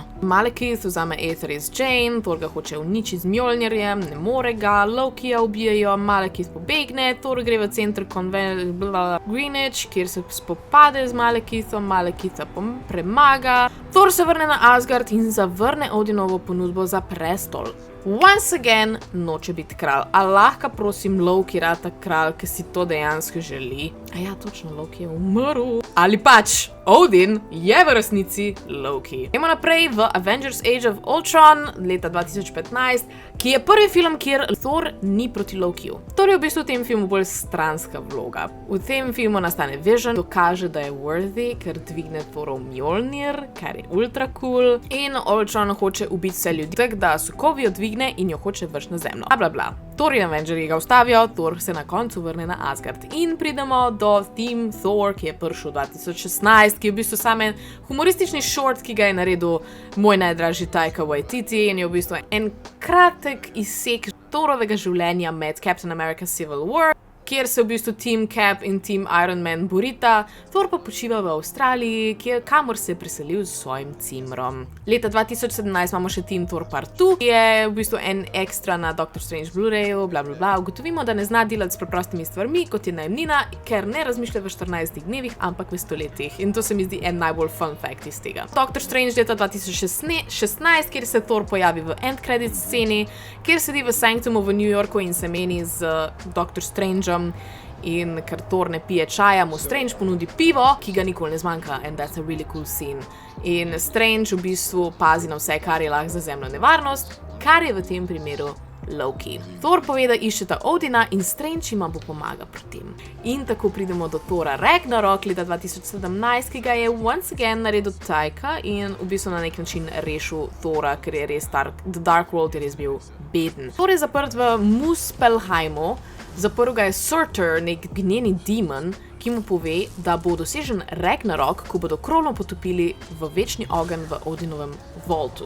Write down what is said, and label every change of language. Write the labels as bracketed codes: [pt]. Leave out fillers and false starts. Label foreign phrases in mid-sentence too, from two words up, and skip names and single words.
[sl] Malekith vzame Aether iz Jane, Thor ga hoče uničiti z Mjolnirjem, ne more ga, Lokija ubijajo, Malekith pobegne, Thor gre v center Greenwich, kjer se spopade z Malekithom, Malekitha premaga. Thor se vrne na Asgard in zavrne Odinovo ponudbo za prestol. [en] Once again [sl] noče biti kralj, a lahko prosim Loki rata kralj, ki si to dejansko želi. A ja, točno, Loki je umrl. Ali pač, Odin je v resnici Loki. Gremo naprej v Avengers Age of Ultron leta 2015, ki je prvi film, kjer Thor ni proti Lokiju. Thor je v bistvu v tem filmu bolj stranska vloga. V tem filmu nastane Vision, dokaže, da je worthy, ker dvigne Thorov Mjolnir, kar je [en] ultra cool, [sl] in Ultron hoče ubiti vse ljudi, tako da Sokovij odvigne in jo hoče vrš na zemljo. Bla, bla, bla. Thor in Avengers ga ustavijo, Thor se na koncu vrne na Asgard. In pridemo do Team Thor, ki je prišel 2016, ki je v bistvu samo humoristični short, ki ga je naredil moj najdražji Taika Waititi, in je v bistvu en kratek izsek Thorovega življenja med Captain America Civil War, kjer se v bistvu Team Cap in Team Iron Man borita, Thor pa počiva v Avstraliji, kamor se je preselil s svojim cimrom. Leta 2017 imamo še Team Thor Part 2, ki je v bistvu en ekstra na Doctor Strange Blu-rayu, bla bla bla. Ugotovimo, da ne zna delati s preprostimi stvarmi, kot je najemnina, ker ne razmišlja v 14 dnevih, ampak v stoletjih. In to se mi zdi en najbolj [en] fun fact [sl] iz tega. Doctor Strange leta 2016, kjer se Thor pojavi v [en] end credit [sl] sceni, kjer sedi v Sanctumu v New Yorku in se meni z Doctor Strangeom. In ker Thor ne pije čaja, mu Strange ponudi pivo, ki ga nikoli ne zmanjka, [en] and that's a really cool scene. [sl] In Strange v bistvu pazi na vse, kar je lahko za zemljo nevarnost, kar je v tem primeru Loki. Thor pove, da iščeta Odina in Strange jima bo pomagal pri tem. In tako pridemo do Thora Ragnarok leta 2017, ki ga je [en] once again [sl] naredil Taika in v bistvu na nek način rešil Thora, ker je res The Dark World je res bil beden. Thor je zaprt v Muspelheimu. Zaprl ga je Surtur, nek gnjeni demon, ki mu pove, da bo dosežen Ragnarok, ko bodo krono potopili v večni ogenj v Odinovem voltu.